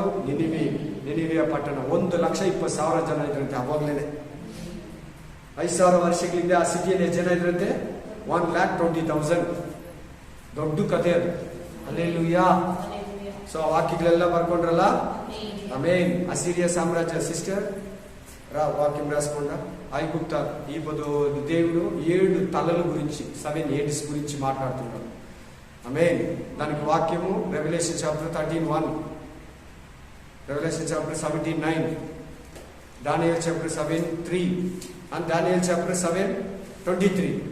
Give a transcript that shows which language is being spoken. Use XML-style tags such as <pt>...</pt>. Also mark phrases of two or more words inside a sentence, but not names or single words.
<kn>ನಿನಿವೆಯ ಪಟ್ಟಣ. 1,20,000 ಜನ ಇದ್ರಂತೆ ಅವಾಗ್ಲೇನೆ. 5,000 ವರ್ಷಗಳಿಂದ ಆ ಸಿಟಿಯಲ್ಲಿ ಎಷ್ಟು ಜನ ಇದ್ರಂತೆ? 1,20,000. ದೊಡ್ಡ ಕಥೆ ಅದು. ಹಲ್ಲೆಲೂಯಾ. ಸೊ ಆ ವಾಕ್ಯಗಳೆಲ್ಲ ಬರ್ಕೊಂಡ್ರಲ್ಲ. ಆಮೇನ್. ಅಸಿರಿಯ ಸಾಮ್ರಾಜ್ಯ.</kn> <te>ಸಿಸ್ಟರ್ వాక్యం రాసుకుండా ఐగుప్త ఈ దేవుడు 7 తలల గురించి 7 heads గురించి మాట్లాడుతున్నాడు. ఆమేన్. దానికి వాక్యము</te> <en>Revelation chapter</en> <te>13:1,</te> <en>Revelation chapter</en> <te>17:9, దానియేల్ చాప్టర్ 7:3 and దానియేల్ చాప్టర్ 7:23.</te>